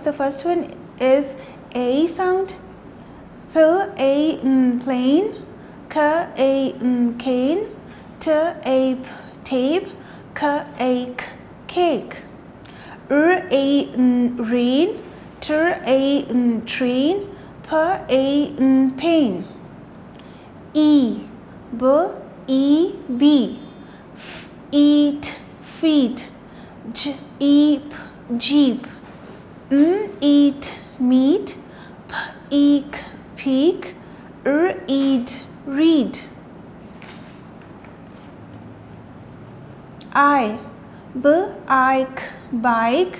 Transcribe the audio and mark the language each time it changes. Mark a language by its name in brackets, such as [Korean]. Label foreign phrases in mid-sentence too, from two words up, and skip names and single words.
[English] The first one is A sound. Fill A, plain. K, A, cane. T, A, tape. K, A, cake. A, rain. Tr, A, train. P, A, pain. E, b, E, b. F, eat, feet. J, eep, jeep. Eat, meat. P, eek, peak. Eat, read. I, b, ike, bike.